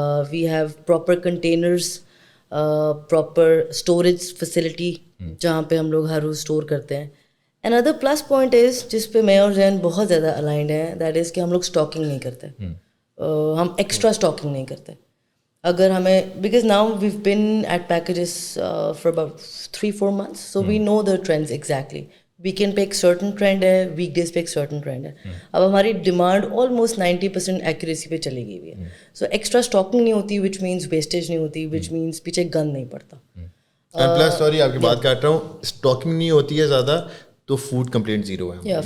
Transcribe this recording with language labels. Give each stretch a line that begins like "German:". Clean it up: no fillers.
English: we have proper containers, proper storage facility
Urdu: جہاں پہ ہم لوگ ہر روز اسٹور کرتے ہیں.
English: and other plus point is
Urdu: جس پہ میں اور زین بہت زیادہ الائنڈ ہیں, دیٹ از کہ ہم لوگ اسٹاکنگ نہیں کرتے, ہم ایکسٹرا اسٹاکنگ نہیں کرتے.
English: اگر ہمیں because now we've been eight packages for about 3-4 months, so we know the trends exactly.
Urdu: Weekend پہ ایک سرٹن ٹرینڈ ہے, ویک ڈیز پہ ایک سرٹن ٹرینڈ ہے. اب ہماری ڈیمانڈ آلموسٹ 90% ایکوریسی پہ چلی گئی ہوئی ہے. سو ایکسٹرا اسٹاکنگ نہیں ہوتی, وچ مینس ویسٹیج نہیں ہوتی, وچ مینس پیچھے گند نہیں پڑتا. پلس سوری آپ کی بات کاٹ رہا ہوں, اسٹاکنگ نہیں ہوتی ہے زیادہ تو فوڈ کمپلینٹ زیرو ہے.